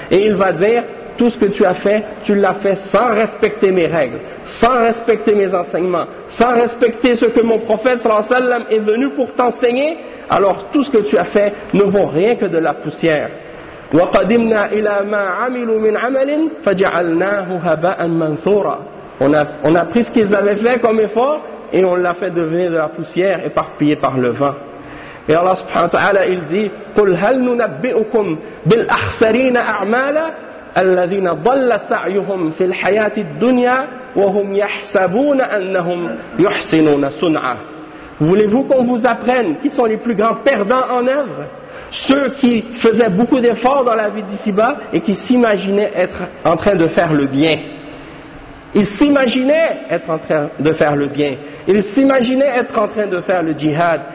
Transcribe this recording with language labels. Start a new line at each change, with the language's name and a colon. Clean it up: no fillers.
French: Et il va dire, « Tout ce que tu as fait, tu l'as fait sans respecter mes règles, sans respecter mes enseignements, sans respecter ce que mon prophète
Arabic: sallallahu alayhi wa sallam
French: est venu pour t'enseigner, alors tout ce que tu as fait ne vaut rien que de la poussière. »
Arabic: وَقَدِمْنَا إِلَى مَا عَمِلُوا مِنْ عَمَلٍ فَجَعَلْنَاهُ هَبَاءً مَنْثُورًا.
French: On a pris ce qu'ils avaient fait comme effort et on l'a fait devenir de la poussière éparpillée par le vent. Et Allah subhanahu wa ta'ala il dit,
Arabic: قُلْ هَلْ نُنَبِّئُكُمْ بِالْأَخْسَرِينَ أَعْمَالًا الَّذِينَ ضَلَّ سَعْيُهُمْ فِي الْحَيَاةِ الدُّنْيَا وَهُمْ يَحْسَبُونَ أَنَّهُمْ يُحْسِنُونَ صُنْعًا.
French: Voulez-vous qu'on vous apprenne qui sont les plus grands perdants en œuvre? Ceux qui faisaient beaucoup d'efforts dans la vie d'ici-bas et qui s'imaginaient être en train de faire le bien. Ils s'imaginaient être en train de faire le bien. Ils s'imaginaient être en train de faire le djihad.